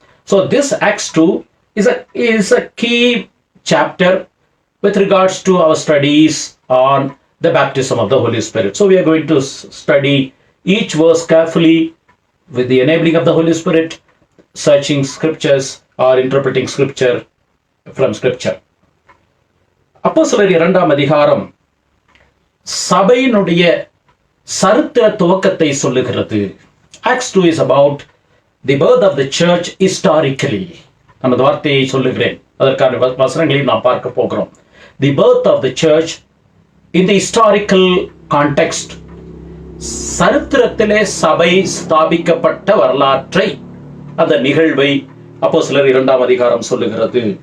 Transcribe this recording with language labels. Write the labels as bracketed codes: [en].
[en] So this Acts 2 is a key chapter with regards to our studies on the baptism of the Holy Spirit. So we are going to study each verse carefully with the enabling of the Holy Spirit, searching scriptures or interpreting scripture from scripture. [ta] அப்போஸ்தலர் 2ஆம் அதிகாரம் சபையினுடைய சரித்திர துவக்கத்தை சொல்லுகிறது. [en] Acts 2 is about the birth of the church historically. [ta] நான் அந்த வார்த்தையை சொல்லுகிறேன். அதற்கான வசனங்களையும் நாம் பார்க்க போகிறோம். [en] The birth of the church in the historical context. [ta] சரித்திரத்திலே சபை ஸ்தாபிக்கப்பட்ட வரலாற்றை, அந்த நிகழ்வை அப்போஸ்தலர் 2ஆம் அதிகாரம் சொல்லுகிறது.